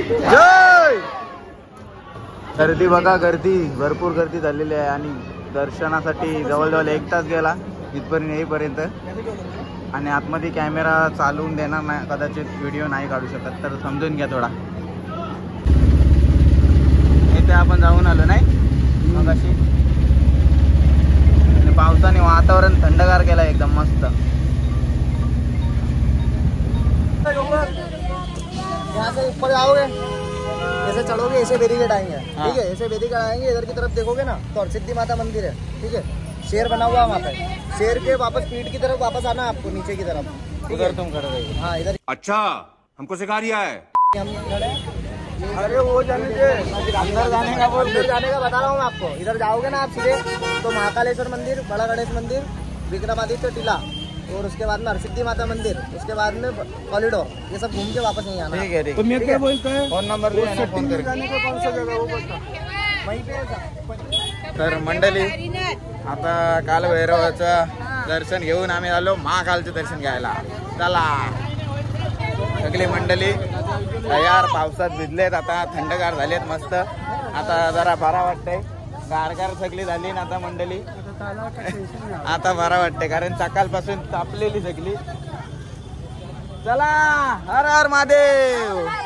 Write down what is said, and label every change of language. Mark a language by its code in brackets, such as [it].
[mr] जय गर्दी बघा भरपूर गर्दी झालेली आहे आणि दर्शनासाठी जवळजवळ 1 तास गेला इथपर्यंत येईपर्यंत आणि आतमध्ये कॅमेरा चालवून देणार नाही कदाचित व्हिडिओ नाही काढू शकत तर समजून घ्या थोडा इथे आपण जाऊन आलो नाही मग अशी आणि पावसाने वातावरण थंडगार केलं एकदम मस्त [hi] यहाँ से ऊपर आओगे ऐसे चढ़ोगे ऐसे बैरिकेड आएंगे हाँ। ठीक है ऐसे बैरिकेड आएंगे इधर की तरफ देखोगे ना तो सिद्धि माता मंदिर है ठीक है शेर बना हुआ है वहाँ पे शेर के वापस पीठ की तरफ वापस आना आपको नीचे की तरफ ठीक है उधर तुम खड़े रहिए हाँ इधर अच्छा हमको सिखा रिया है हम खड़े हैं। अरे वो जाने दे अंदर जाने का बोल इधर जाने का बता रहा हूँ मैं आपको इधर जाओगे ना आप सीधे तो महाकालेश्वर मंदिर बड़ा गणेश मंदिर विक्रमादित्य टीला और उसके बाद में हरसिद्धि माता मंदिर उसके बाद में कॉरिडोर ये सब घूम के वापस नहीं आना ठीक है ठीक तो मैं क्या बोलता है फोन नंबर दिया ना फोन करके जाने का कौन सा जगह वो बता वहीं पे [mr] तर मंडळी आता कालभैरवाचं दर्शन घेऊन आम्ही आलो महाकालचं दर्शन घ्यायला चला सगळी मंडळी तयार पावसात भिजलेत आता थंडगार झालेत मस्त आता जरा बरा वाटतंय गारगार सगळी झाली ना आता मंडळी आता बरा वाटतंय कारण सकाळपासून तापलेली सगळी चला हर हर महादेव